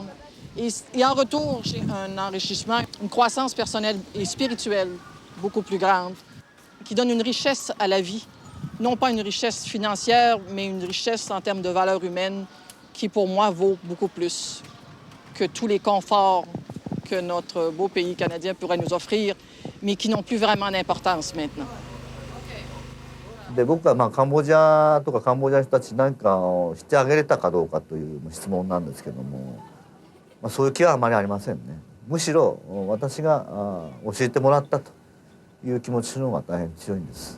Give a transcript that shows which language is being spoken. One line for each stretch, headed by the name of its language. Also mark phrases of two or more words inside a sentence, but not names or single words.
French: Et en retour, j'ai un enrichissement, une croissance personnelle et spirituelle beaucoup plus grande, qui donne une richesse à la vie. Non pas une richesse financière, mais une richesse en termes de valeurs humaines qui, pour moi, vaut beaucoup plus que tous les conforts que notre beau pays canadien pourrait nous offrir, mais qui n'ont plus vraiment d'importance maintenant.
Japanese: で僕はカンボジアとかカンボジアの人たちなんかをしてあげれたかどうかという質問なんですけども、そういう気はあまりありませんね。むしろ私が教えてもらったという気持ちの方が大変強いんです。